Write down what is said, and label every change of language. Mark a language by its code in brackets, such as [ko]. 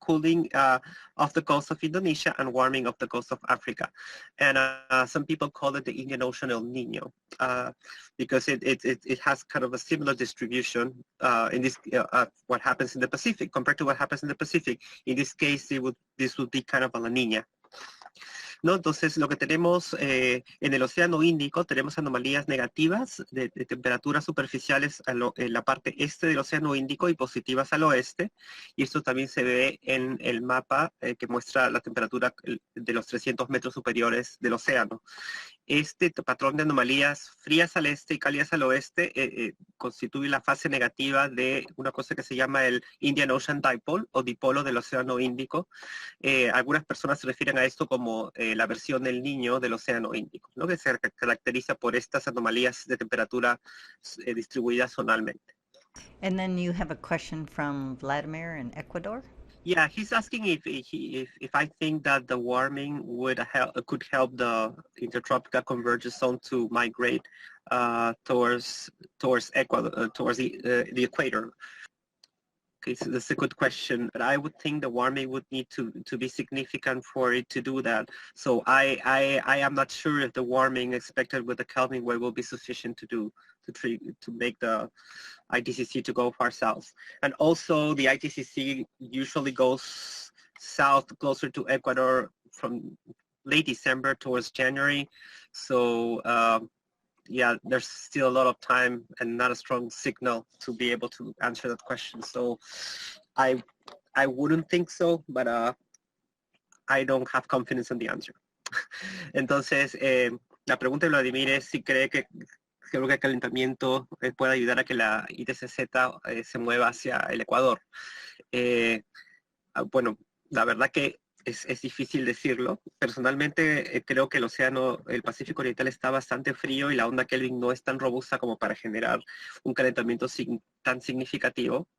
[en] Cooling off the coast of Indonesia and warming off the coast of Africa. And some people call it the Indian Ocean El Nino because it has kind of a similar distribution in this what happens in the Pacific compared to what happens in the Pacific. In this case, this would be kind of a La Niña. [es] ¿No? Entonces, lo que tenemos en el Océano Índico, tenemos anomalías negativas de temperaturas superficiales en la parte este del Océano Índico y positivas al oeste, y esto también se ve en el mapa que muestra la temperatura de los 300 metros superiores del océano. Este patrón de anomalías frías al este y cálidas al oeste constituye la fase negativa de una cosa que se llama el Indian Ocean Dipole o dipolo del Océano Índico. Algunas personas se refieren a esto como la versión del Niño del Océano Índico, ¿no? Que se caracteriza por estas anomalías de temperatura distribuidas zonalmente. [en] And then you have a question from Vladimir in Ecuador. Yeah, he's asking if I think that the warming could help the intertropical convergence zone to migrate towards Ecuador, towards the equator. Okay, so that's a good question, but I would think the warming would need to be significant for it to do that. So I am not sure if the warming expected with the Kelvin wave will be sufficient to make the ITCC to go far south. And also the ITCC usually goes south closer to Ecuador from late December towards January. So yeah, there's still a lot of time and not a strong signal to be able to answer that question. So I wouldn't think so, but I don't have confidence in the answer. [es] Entonces, la pregunta de Vladimir es si creo que el calentamiento puede ayudar a que la ITCZ se mueva hacia el Ecuador. Bueno, la verdad que es difícil decirlo. Personalmente creo que el Pacífico Oriental está bastante frío y la onda Kelvin no es tan robusta como para generar un calentamiento tan significativo.